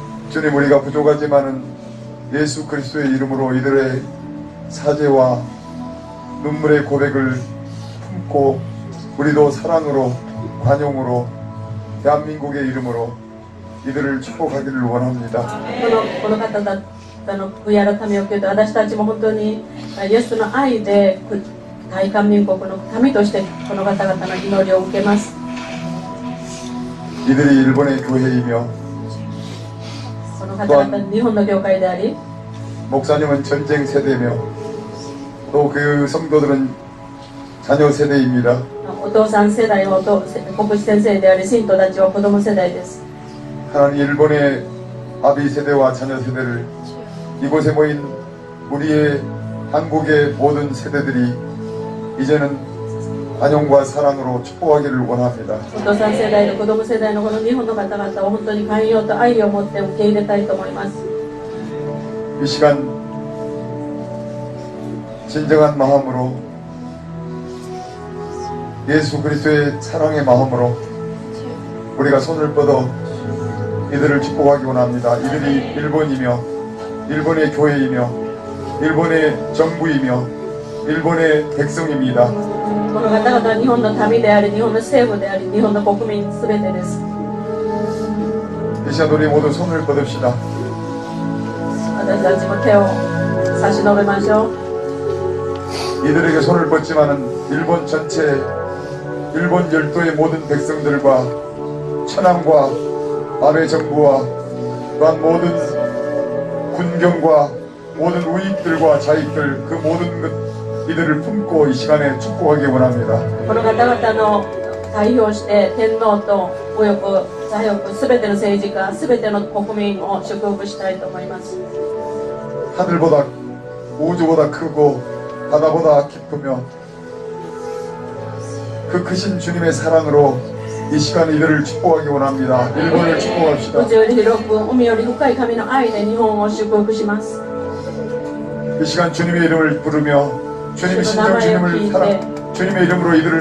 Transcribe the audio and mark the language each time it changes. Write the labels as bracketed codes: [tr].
[ko] 주님, 우리가 부족하지만은 예수 그리스도의 이름으로 이들의 사죄와 눈물의 고백을 품고 우리도 사랑으로 관용으로 대한민국의 이름으로 이들을 축복하기를 원합니다. [ja] この方々の悔い改めを受けて、私たちも本当にイエスの愛で大韓民国の民としてこの方々の祈りを受けます。 [ko] 이들이 일본의 교회이며 [ja] この方々日本の教会であり、 [ko] 목사님은 전쟁 세대며 또 그 성도들은 자녀 세대입니다. [ja] お父さん世代は牧師先生であり、信徒たちは子供世代です。 [ko] 하나님, 일본의 아비 세대와 자녀 세대를 이곳에 모인 우리의 한국의 모든 세대들이 이제는 관용과 사랑으로 축복하기를 원합니다. [ja] お父さん世代と子供世代のこの日本の方々を本当に寛容と愛を持って受け入れたいと思います。 [ko] 이 시간 진정한 마음으로 예수 그리스도의 사랑의 마음으로 우리가 손을 뻗어 이들을 축복하기 원합니다. 이들이 일본이며 일본의 교회이며 일본의 정부이며 일본의 백성입니다. [ja] この方々は日本の民であり、日本の政府であり、日本の国民すべてです。 [ko] 이 시간 우리 모두 손을 뻗읍시다. [ja] 私たちも手を差し伸べましょう。 [ko] 이들에게 손을 뻗지만은 일본 전체 일본 열도의 모든 백성들과 천황과 아베 정부와 또한 모든 군경과 모든 우익들과 자익들 그 모든 것 이들을 품고 이 시간에 축복하기 원합니다. [ja] この方々の代表して天皇と右翼、左翼、すべての政治家、すべての国民を祝福したいと思います。 [ko] 하늘보다 우주보다 크고 바다보다 깊으며 그 크신 주님의 사랑으로 이 시간 이들을 축복하기 원합니다. 일본을 축복합시다. [ja] 宇宙より広く、海より深い神の愛で日本を祝福します。 [ko] 이 시간 주님의 이름을 부르며 주님의 신정 주님을 사랑 주님의 이름으로 이들을